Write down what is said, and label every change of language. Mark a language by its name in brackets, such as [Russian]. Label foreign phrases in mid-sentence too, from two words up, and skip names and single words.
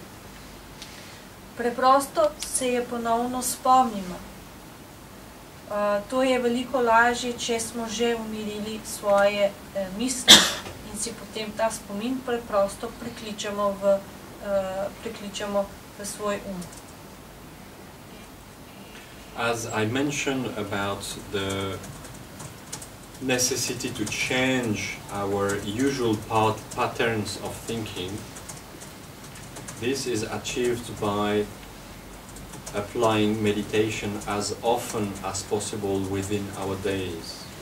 [Slovenian] Preprosto se je ponovno spomnimo. To je veliko lažje, če smo že umirili svoje misli in si potem ta spomin preprosto prekličemo v svoj um. [English] As I mentioned about the necessity to change our usual patterns of thinking, this is achieved by applying meditation as often as possible within our days.